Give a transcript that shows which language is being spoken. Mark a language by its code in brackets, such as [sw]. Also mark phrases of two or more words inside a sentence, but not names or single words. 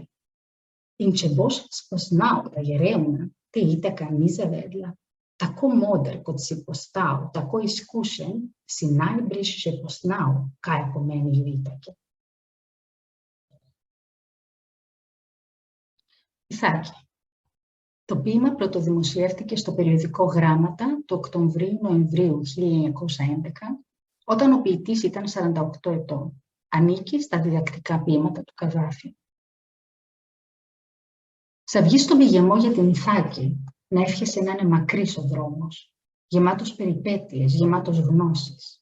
[sl] In če boš spoznal, da je revna, te Itaka ni zavedla. Tako moder, kot si postal, tako izkušen, si najbrž že poznal, kaj pomeni v Itaki. Isaki. [el] Το ποίημα πρωτοδημοσιεύτηκε στο περιοδικό Γράμματα το Οκτωβρίου-Νοεμβρίου 1911 Όταν ο ποιητής ήταν 48 ετών, ανήκει στα διδακτικά ποίηματα του Καβάφη. Θα βγεις στον πηγεμό για την Ιθάκη, να εύχεσαι να είναι μακρύς ο δρόμος, γεμάτος περιπέτειες, γεμάτος γνώσεις.